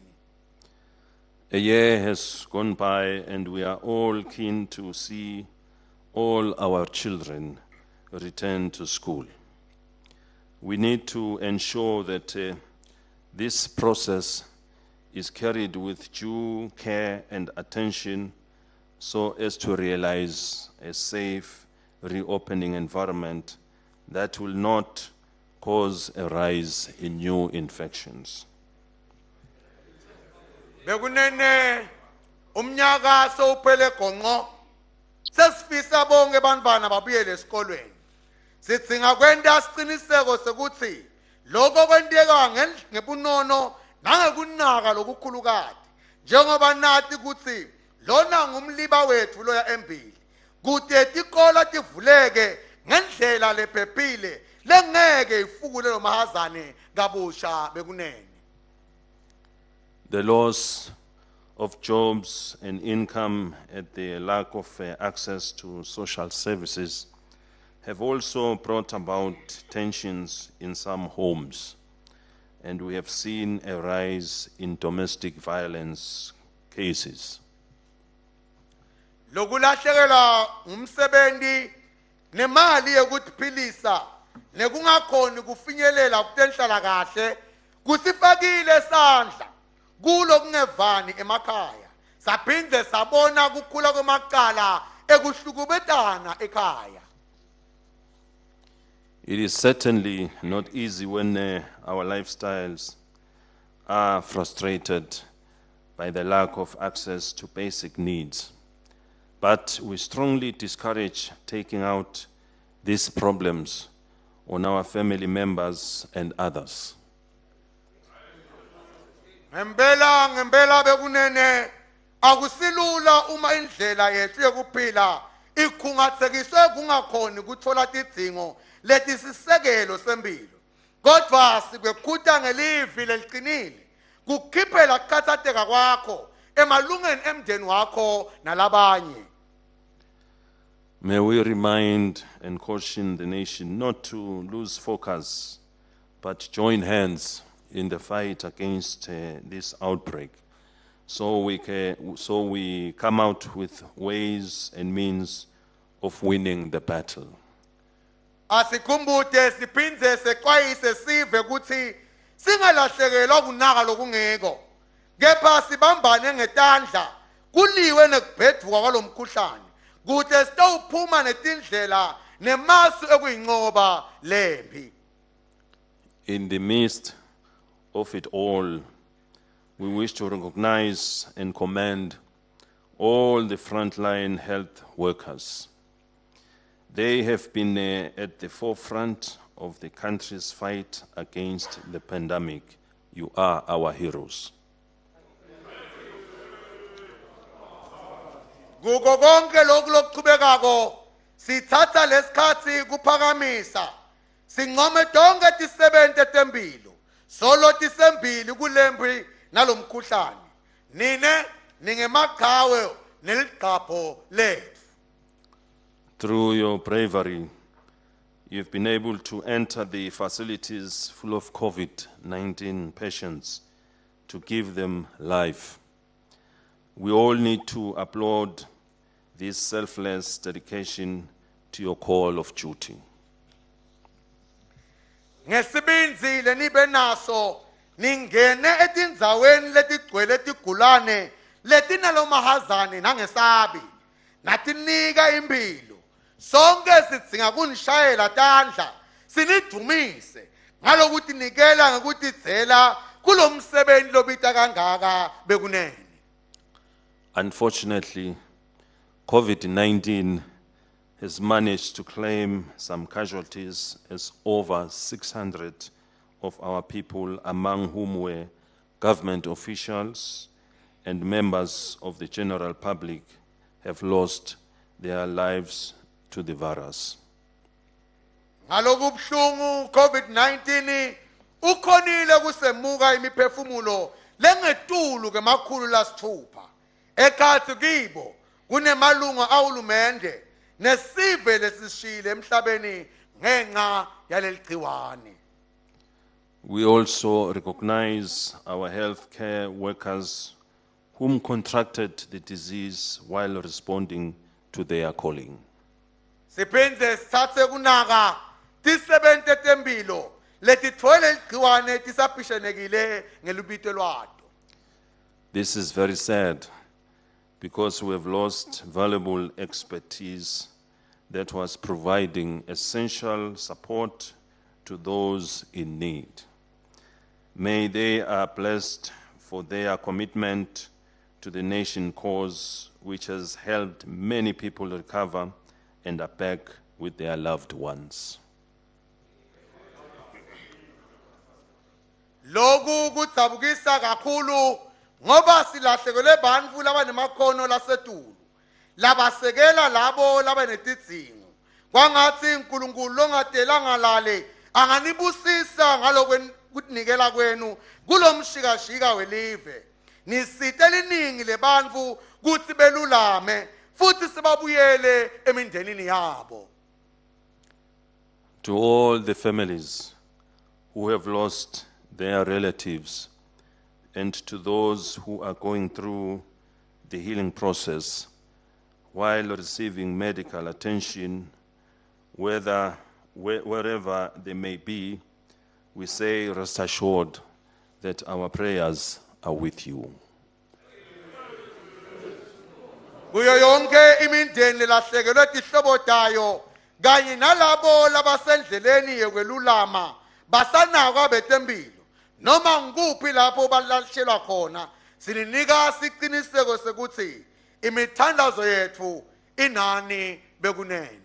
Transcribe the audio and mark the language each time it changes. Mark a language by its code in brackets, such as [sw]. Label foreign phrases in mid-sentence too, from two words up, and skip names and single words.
[en] A year has gone by and we are all keen to see all our children return to school. We need to ensure that this process is carried with due care and attention so as to realize a safe reopening environment that will not cause a rise in new infections. [ss] Bekunene umnyaka sowuphele gonqo sesifisa bonke bantwana babuyele esikolweni. Sidzinga kwenta isiqiniseko sekuthi lokho kwenteka ngebunono nangekunaka lokukhulukade njengoba nathi ukuthi lona ngumliba wethu loya embili kude tikola tivuleke ngendlela lephephile lengeke ifukule lo mahazane kabusha bekunene. [en] The loss of jobs and income and the lack of access to social services have also brought about tensions in some homes, and we have seen a rise in domestic violence cases. [ss] Lokulahlekelwa umsebenzi nemali yokuphilisa nekungakhoni kufinyelela kutenhlala kahle kusifakile sandla kulo kungevani emakhaya. Saphinde sabona kukhula kwemacala ekuhlukubetana ekhaya. [en] It is certainly not easy when our lifestyles are frustrated by the lack of access to basic needs. But we strongly discourage taking out these problems on our family members and others. [ss] Ngempela bekunene akusilula uma indlela yethu yokuphila ikhungathekiswe kungakhoni ukuthola tidzingo letisisekelo sempilo. Kodwa sikwekhutha ngelivi leliqinile kukhiphela ukukhathazeka kwakho emalungeni emndeni wakho nalabanye. [en] May we remind and caution the nation not to lose focus, but join hands in the fight against this outbreak. So we come out with ways and means of winning the battle. [ss] Asikhumbude siphindze sexwayise sive ukuthi singalahlekelwa kunaka lokungeko. Kepha sibambane ngetandla kuliwe nekubheduka kwalomkhuhlane. Kude sitawuphuma netindlela nemasu ekuyinqoba lempi. [en] In the midst of it all, we wish to recognize and commend all the frontline health workers. They have been at the forefront of the country's fight against the pandemic. You are our heroes. [ss] Kuko konke lokhu lokuchubekako sithatha lesikhathi kuphakamisa sinqome donke tisebente tempilo solo tisembili kulembi nalomkhuhlane nine ningemaqhawe neligqapho lethu. [en] Through your bravery, you've been able to enter the facilities full of COVID-19 patients to give them life. We all need to applaud this selfless dedication to your call of duty. [ss] Ngesibinzile nibe naso ningene etindzaweni letigcwele tigulane letinalomahazane nangesabi natinika impilo. Sonke sidzinga kunishayela tandla sinidumise ngalokuthi nikela ngekutidzela kulomsebenzi lobita kangaka bekunene. [en] Unfortunately, COVID-19 has managed to claim some casualties as over 600 of our people, among whom were government officials and members of the general public, have lost their lives to the virus. [ss] Ngaloku buhlungu COVID-19 ukhonile kusemuka imiphefumulo lengetulu kemakhulu lasithupha. Ekhatsi kibo kunemalunga ahulumende nesive lesishile emhlabeni ngenxa yaleligciwane. [en] We also recognize our healthcare workers whom contracted the disease while responding to their calling. [ss] Siphindze sithathe kunaka tisebente tempilo letitfole ligciwane tisabhishenekile ngelubito lwato. [en] This is very sad because we have lost valuable expertise that was providing essential support to those in need. May they are blessed for their commitment to the nation cause, which has helped many people recover and are back with their loved ones. [ss] Loku kudzabukisa kakhulu ngoba silahlekelwe bantfu labanemakhono lasetulu labasekela labo labanetidzingo kwangathi uNkulunkulu longadelanga lale anganibusisa ngalokutinikela kwenu kulomshikashika welive nisite liningi lebantfu kutsi belulame futhi sibabuyele emindenini yabo. [en] To all the families who have lost their relatives, and to those who are going through the healing process while receiving medical attention, wherever they may be, we say, rest assured that our prayers are with you. [ss] Kuyo yonke imindeni lahlekelwe tihlobo tayo kanye nalabo labasendleleni yekwelulama basanakwa betempilo noma ngikuphi lapho balashelwa khona sininika siqiniseko sekuthi imithandazo yethu inani bekunene.